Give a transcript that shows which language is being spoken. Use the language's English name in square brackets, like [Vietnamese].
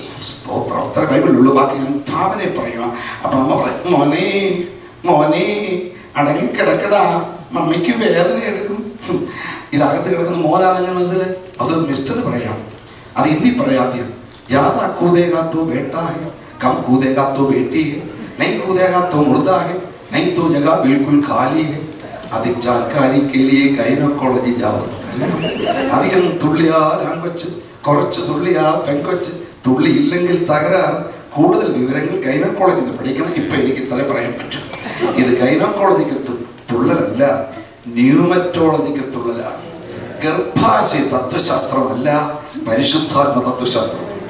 [Malayalam] സ്തോത്രം. അത്ര ബൈബിളിലുള്ളൂ, ബാക്കി ഞാൻ ഭാവനെ പറയുക. അപ്പൊ അമ്മ പറയും, മോനെ അടങ്ങിക്കിടക്കടാ, മമ്മിക്ക് വേദന എടുക്കും. ഇതകത്ത് കിടക്കുന്ന മോനാണെന്ന് മനസ്സിലായി. അത് മിസ്റ്റർ പറയാം, അത് ഹിന്ദി പറയാം. [Hindi] ज़्यादा कूदेगा तो बेटा है, कम कूदेगा तो बेटी है, नहीं कूदेगा तो मुर्दा है, नहीं तो जगह बिल्कुल खाली है. अधिक जानकारी के लिए ഗൈനക്കോളജി जाओ. [Malayalam] അധികം തുള്ളിയാൽ ആൺകൊച്ച്, കുറച്ച് തുള്ളിയാ പെൺകൊച്ച്, തുള്ളി ഇല്ലെങ്കിൽ തകരാറ്. കൂടുതൽ വിവരങ്ങൾ ഗൈനക്കോളജിന്ന് പഠിക്കണം. ഇപ്പൊ എനിക്ക് ഇത്ര പറയാൻ പറ്റും. ഇത് ഗൈനക്കോളജിക്ക് തുള്ളലല്ല, ന്യൂമറ്റോളജിക്കൽ തുള്ളലാണ്. ഗർഭാശയ തത്വശാസ്ത്രമല്ല, പരിശുദ്ധാത്മ തത്വശാസ്ത്രം.